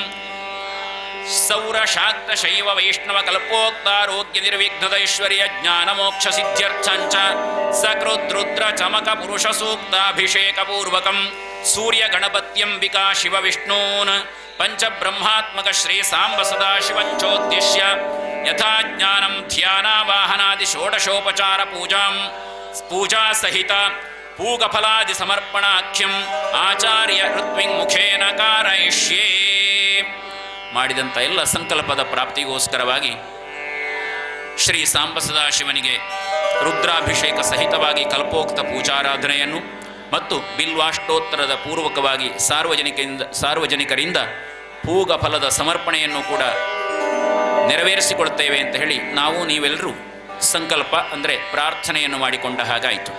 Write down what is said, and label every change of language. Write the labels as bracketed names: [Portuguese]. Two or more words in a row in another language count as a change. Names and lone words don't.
[Sanskrit] ಸೌರಶಾಕ್ತ ಶೈವ ವೈಷ್ಣವ ಕಲ್ಪೋಕ್ತಾರೋಗ್ಯ ನಿರ್ವಿಘ್ನದೈಶ್ವರ್ಯ ಜ್ಞಾನ ಮೋಕ್ಷ ಸಿದ್ಧ್ಯರ್ಥಂಚ ಸಕೃದ್ರುದ್ರ ಚಮಕ ಪುರುಷ ಸೂಕ್ತಾಭಿಷೇಕ ಪೂರ್ವಕಂ ಸೂರ್ಯ ಗಣಪತ್ಯಂಬಿಕಾ ಶಿವ ವಿಷ್ಣೂನ್ ಪಂಚಬ್ರಹ್ಮಾತ್ಮಕ ಶ್ರೀ ಸಾಂಬ ಸದಾಶಿವಂಚೋದ್ದೇಶ್ಯ ಯಥಾ ಜ್ಞಾನಂ ಧ್ಯಾನಾವಾಹನಾದಿ ಷೋಡಶೋಪಚಾರ ಪೂಜಾ ಸಹಿತ ಪೂಗಫಲಾದಿ ಸಮರ್ಪಣಾಖ್ಯಂ ಆಚಾರ್ಯ ಋತ್ವಿಂಗ್ಮುಖೇನ ಕಾರಯಿಷ್ಯೇ. [Kannada] ಮಾಡಿದಂಥ ಎಲ್ಲ ಸಂಕಲ್ಪದ ಪ್ರಾಪ್ತಿಗೋಸ್ಕರವಾಗಿ ಶ್ರೀ ಸಾಂಬ ಸದಾಶಿವನಿಗೆ ರುದ್ರಾಭಿಷೇಕ ಸಹಿತವಾಗಿ ಕಲ್ಪೋಕ್ತ ಪೂಜಾರಾಧನೆಯನ್ನು ಮತ್ತು ಬಿಲ್ವಾಷ್ಟೋತ್ತರದ ಪೂರ್ವಕವಾಗಿ ಸಾರ್ವಜನಿಕರಿಂದ ಪೂಗ ಫಲದ ಸಮರ್ಪಣೆಯನ್ನು ಕೂಡ ನೆರವೇರಿಸಿಕೊಳ್ತೇವೆ ಅಂತ ಹೇಳಿ ನಾವು ನೀವೆಲ್ಲರೂ ಸಂಕಲ್ಪ ಅಂದರೆ ಪ್ರಾರ್ಥನೆಯನ್ನು ಮಾಡಿಕೊಂಡ ಹಾಗಾಯಿತು.